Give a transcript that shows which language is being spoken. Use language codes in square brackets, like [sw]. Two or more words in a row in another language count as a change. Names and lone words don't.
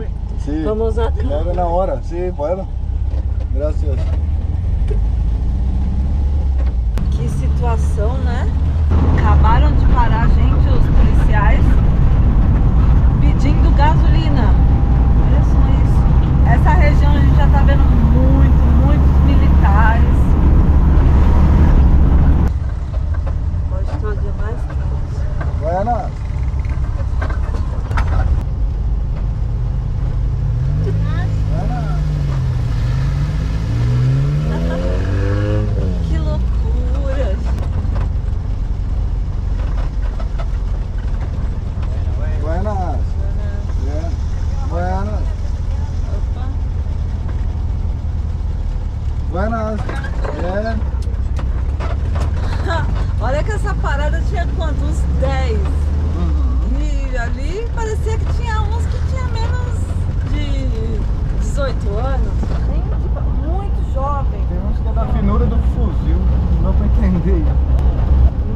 [es] Sí. Vamos acá. Claro, [pt] na hora. [es] Sí, bueno. Gracias. [pt] Que situação, né? Acabaram de parar a gente, os policiais, pedindo gasolina. Olha só isso. Essa região a gente já tá vendo muitos militares. Hoje todo dia mais quente. [es] Buenas. [pt] Que loucura! [es] Buenas. Bien. Buenas. Opa. Buenas. Bien. [pt] Olha que essa parada tinha quanto? Uns 10. E ali parecia que tinha uns que tinha menos de 18 anos. Gente, muito jovem. Tem uns que é da finura do fuzil, não dá pra entender.